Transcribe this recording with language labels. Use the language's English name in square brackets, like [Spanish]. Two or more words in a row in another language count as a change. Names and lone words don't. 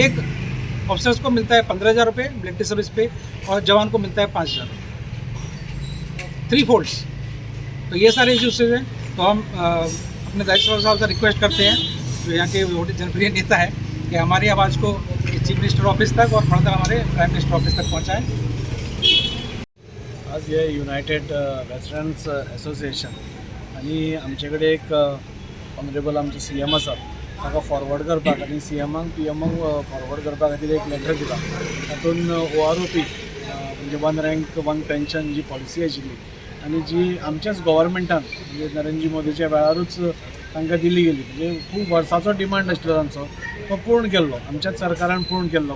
[Hindi] एक ऑफिसर्स को मिलता है 15,000 रुपये [English] military service [Hindi] पे और जवान को मिलता है 5,000 रुपये, 3 फोल्ड्स। तो ये सारे इश्यूज हैं। तो हम अपने दाजी साहब से रिक्वेस्ट करते हैं जो यहाँ के जनप्रिय नेता है कि हमारी आवाज़ को [English] chief minister office [Hindi] तक और फर्दर हमारे [English] prime minister office [Hindi] तक पहुँचाएँ। [Konkani] आज हे युनायटेड वेस्टर्न्स एसोसिएशन आणि आमचे कडेन एक ऑनरेबल आमचे CM आसा, ताका फॉरवर्ड करपाक आनी CMाक PMाक फॉरवर्ड करपा खातीर एक लेटर दिला। तातूंत OROP म्हणजे वन रँक वन पेन्शन जी पॉलिसी आशिल्ली आनी जी आमच्याच गव्हर्मेंटान म्हणजे नरेंद्र मोदीच्या वेळारूच तांकां दिली गेली, म्हणजे खूब वर्साचो डिमांड आशिल्लो तांचो, तो पूर्ण केल्लो, आमच्याच सरकारान पूर्ण केल्लो।